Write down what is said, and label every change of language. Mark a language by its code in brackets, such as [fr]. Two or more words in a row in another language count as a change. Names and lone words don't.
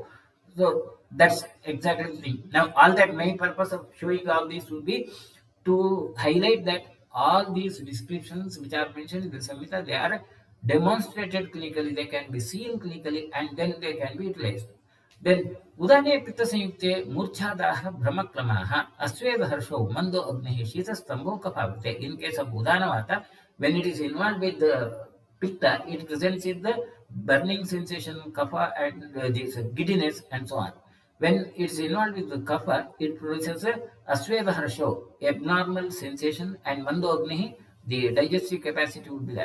[en] So that's exactly the thing. Now, all that main purpose of showing all this will be to highlight that all these descriptions which are mentioned in the Samhita, they are demonstrated clinically, they can be seen clinically, and then they can be utilized. Then, [sa] उदाने पित्त संयुक्ते मूर्च्छादाहः भ्रमक्लमः अस्वेद हर्षो मन्दो अग्निः शीत स्तम्भो कफावृते. [en] In case of Udanavata, when it is involved with the Pitta, it presents with the burning sensation, kapha, and this giddiness, and so on. When it is involved with the kapha, it produces a [sa] अस्वेद हर्षो, [en] abnormal sensation, and [sa] मन्दो अग्निः, [en] the digestive capacity would be there.